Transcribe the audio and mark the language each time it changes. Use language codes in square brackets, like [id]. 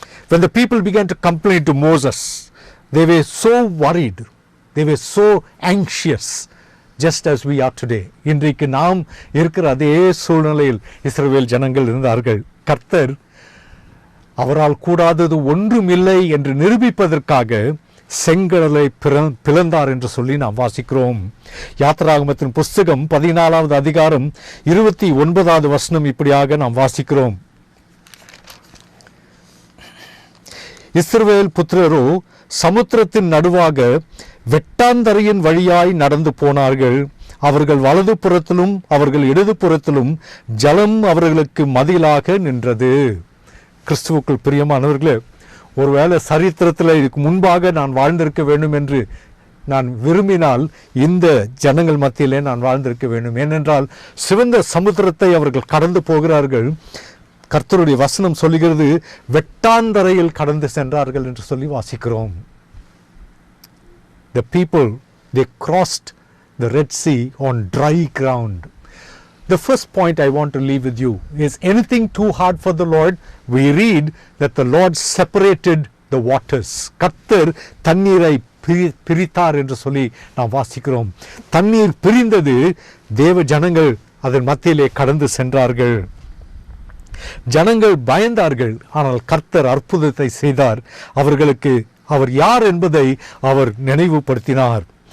[en] When the people began to complain to Moses, they were so worried, they were so anxious, just as we are today. [ta] இன்றைக்கு நாம் இருக்கிற அதே சூழ்நிலையில் இஸ்ரவேல் ஜனங்கள் இருந்தார்கள். கர்த்தர் அவரால் கூடாதது ஒன்றுமில்லை என்று நிரூபிப்பதற்காக செங்கடலை பிளந்தார் என்று சொல்லி நாம் வாசிக்கிறோம். யாத்திராகமத்தின் புஸ்தகம் 14வது அதிகாரம் 29வது வசனம் இப்படியாக நாம் வாசிக்கிறோம். இஸ்ரவேல் புத்திரரோ சமுத்திரத்தின் நடுவாக வெட்டாந்தரையின் வழியாய் நடந்து போனார்கள். அவர்கள் வலது புறத்திலும் அவர்கள் இடது புறத்திலும் ஜலம் அவர்களுக்கு மதிலாக நின்றது. கிறிஸ்துவுக்குள் பிரியமானவர்களே, ஒருவேளை சரித்திரத்தில் இதுக்கு முன்பாக நான் வாழ்ந்திருக்க வேண்டும் என்று நான் விரும்பினால் இந்த ஜனங்கள் மத்தியிலே நான் வாழ்ந்திருக்க வேண்டும். ஏனென்றால் சிவந்த சமுத்திரத்தை அவர்கள் கடந்து போகிறார்கள். கர்த்தருடைய வசனம் சொல்லுகிறது, வெட்டாந்தரையில் கடந்து சென்றார்கள் என்று சொல்லி வாசிக்கிறோம். [en] The people, they crossed the Red Sea on dry ground. The first point I want to leave with you is, anything too hard for the Lord? We read that the Lord separated the waters. [ta] கர்த்தர் தண்ணீரை பிரித்தார் என்று சொல்லி நாம் வாசிக்கிறோம். தண்ணீர் பிரிந்தது, தேவ ஜனங்கள் அதன் மத்தியிலே கடந்து சென்றார்கள். ஜனங்கள் பயந்தார்கள். ஆனால் கர்த்தர் அற்புதத்தை செய்தார். அவர்களுக்கு அவர் யார் என்பதை அவர் நினைவுபடுத்தினார்.